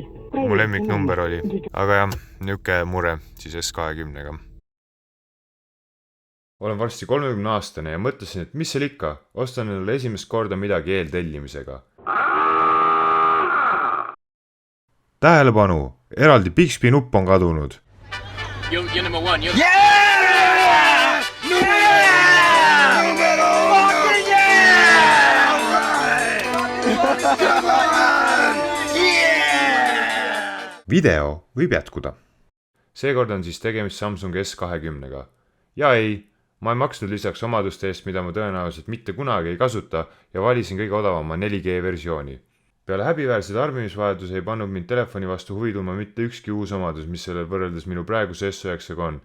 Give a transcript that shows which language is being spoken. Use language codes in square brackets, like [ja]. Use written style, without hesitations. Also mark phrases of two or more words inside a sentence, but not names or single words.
[et] Mu lemmiknumber oli, aga jah, niuke mure siis S20-ga. Olen varsti 30-aastane ja mõtlesin, et mis seal ikka, ostan endale esimest korda midagi eeltellimisega. Tähelepanu, eraldi Bixby nupp on kadunud. [en] You're number one. Yeah! Yeah! Number one! Yeah! [et] Video võib jätkuda. Seekord on siis tegemist Samsung S20-ga. Ja ei, ma ei maksnud lisaks omaduste eest, mida ma tõenäoliselt mitte kunagi ei kasuta ja valisin kõige odavama 4G versiooni. Peale häbiväärse tarbimisvajaduse ei pannud mind telefoni vastu huvi tundma mitte ükski uus omadus, mis sellel võrreldes minu praeguse S9-ga on.